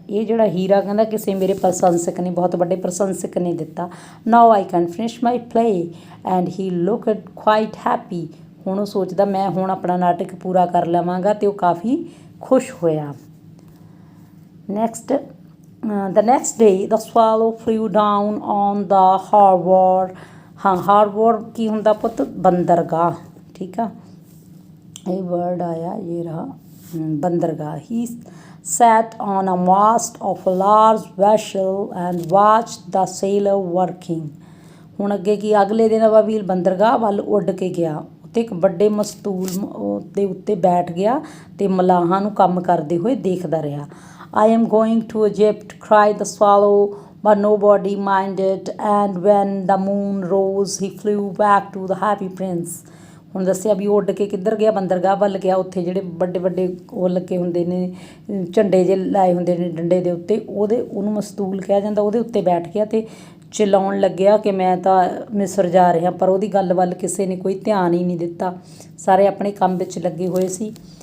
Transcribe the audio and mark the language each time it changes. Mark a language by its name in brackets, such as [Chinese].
[Punjabi] ਇਹ ਜਿਹੜਾ ਹੀਰਾ ਕਹਿੰਦਾ ਕਿਸੇ ਮੇਰੇ ਪ੍ਰਸ਼ੰਸਕ ਨੇ, ਬਹੁਤ ਵੱਡੇ ਪ੍ਰਸ਼ੰਸਕ ਨੇ ਦਿੱਤਾ। [English] Now I can finish my play, and he looked quite happy. [Punjabi] ਹੁਣ ਉਹ ਸੋਚਦਾ ਮੈਂ ਹੁਣ ਆਪਣਾ ਨਾਟਕ ਪੂਰਾ ਕਰ ਲਵਾਂਗਾ ਅਤੇ ਉਹ ਕਾਫੀ ਖੁਸ਼ ਹੋਇਆ। [English] Next, the next day the swallow flew down on the harbor. [Punjabi] ਹਾਂ, ਹਾਰਬਰ ਕੀ ਹੁੰਦਾ ਪੁੱਤ? ਬੰਦਰਗਾਹ। ਠੀਕ ਆ, ਇਹ ਵਰਡ ਆਇਆ ਇਹ ਰਹਾ ਬੰਦਰਗਾਹ। [English] he sat on a mast of a large vessel and watched the sailor working. [Punjabi] ਹੁਣ ਅੱਗੇ ਕੀ? ਅਗਲੇ ਦਿਨ ਅਬਾਬੀਲ ਬੰਦਰਗਾਹ ਵੱਲ ਉੱਡ ਕੇ ਗਿਆ ਅਤੇ ਇੱਕ ਵੱਡੇ ਮਸਤੂਲ ਦੇ ਉੱਤੇ ਬੈਠ ਗਿਆ ਅਤੇ ਮਲਾਹਾਂ ਨੂੰ ਕੰਮ ਕਰਦੇ ਹੋਏ ਦੇਖਦਾ ਰਿਹਾ। [English] I am going to Egypt, cried the swallow, but nobody minded, and when the moon rose he flew back to the happy prince. [Punjabi] ਹੁਣ ਦੱਸਿਆ ਵੀ ਉਹ ਉੱਡ ਕੇ ਕਿੱਧਰ ਗਿਆ, ਬੰਦਰਗਾਹ ਵੱਲ ਗਿਆ। ਉੱਥੇ ਜਿਹੜੇ ਵੱਡੇ ਵੱਡੇ ਉਹ ਲੱਗੇ ਹੁੰਦੇ ਨੇ, ਝੰਡੇ ਜਿਹੇ ਲਾਏ ਹੁੰਦੇ ਨੇ ਡੰਡੇ ਦੇ ਉੱਤੇ, ਉਹਨੂੰ ਮਸਤੂਲ ਕਿਹਾ ਜਾਂਦਾ, ਉਹਦੇ ਉੱਤੇ ਬੈਠ ਗਿਆ ਅਤੇ ਚਲਾਉਣ ਲੱਗਿਆ ਕਿ ਮੈਂ ਤਾਂ ਮਿਸਰ ਜਾ ਰਿਹਾ। ਪਰ ਉਹਦੀ ਗੱਲ ਵੱਲ ਕਿਸੇ ਨੇ ਕੋਈ ਧਿਆਨ ਹੀ ਨਹੀਂ ਦਿੱਤਾ, ਸਾਰੇ ਆਪਣੇ ਕੰਮ ਵਿੱਚ ਲੱਗੇ ਹੋਏ ਸੀ।